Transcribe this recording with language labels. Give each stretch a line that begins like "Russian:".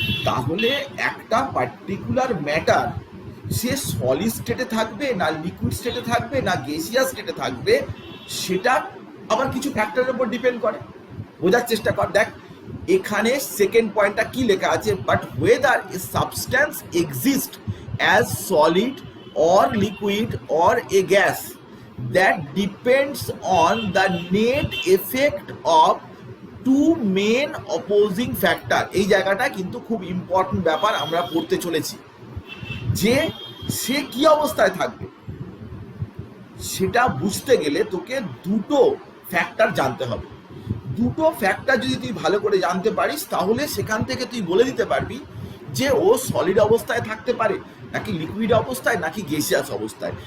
Bangla: তাহলে একটা particular matter সে solid স্টেটে থাকবে না লিকুইড স্টেটে থাকবে না গ্যাসিয়াস স্টেটে থাকবে, সেটা আবার কিছু ফ্যাক্টরের উপর ডিপেন্ড করে। বোঝার চেষ্টা কর। দেখ, এখানে সেকেন্ড পয়েন্টটা কি লেখা আছে, but
English: whether a substance exists as solid or liquid or a gas, that depends on the net effect of two main opposing factor.
Bangla: এই জায়গাটা কিন্তু খুব ইম্পর্টেন্ট ব্যাপার আমরা পড়তে চলেছি, যে সে কি অবস্থায় থাকবে সেটা বুঝতে গেলে তোকে দুটো ফ্যাক্টর জানতে হবে। দুটো ফ্যাক্টর যদি তুই ভালো করে জানতে পারিস তাহলে সেখান থেকে তুই বলে দিতে পারবি যে ও সলিড অবস্থায় থাকতে পারে নাকি লিকুইড অবস্থায় নাকি গ্যাসিয়াস অবস্থায়।